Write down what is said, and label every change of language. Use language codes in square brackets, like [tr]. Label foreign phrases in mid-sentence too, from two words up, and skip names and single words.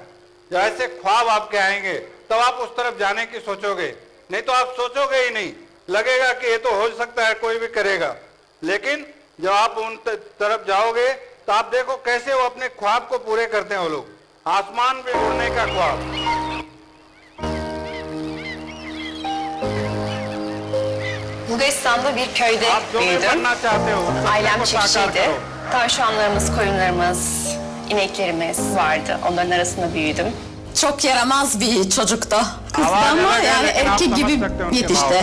[hi] जब ऐसे ख्वाब आपके आएंगे तब आप उस तरफ जाने की सोचोगे, नहीं तो आप सोचोगे ही नहीं। लगेगा कि ये तो हो सकता है, कोई भी करेगा। लेकिन जब आप उन तरफ जाओगे तो आप देखो कैसे वो अपने ख्वाब को पूरे करते हैं। वो लोग आसमान पे उड़ने का ख्वाब। [tr] Bulgaristan'da bir köyde büyüdüm. Ailem çiftçiydi. Tavşanlarımız, koyunlarımız, ineklerimiz vardı. Onların arasında büyüdüm. Çok yaramaz bir çocuktu. Kızdı ama yani erkek gibi yetişti.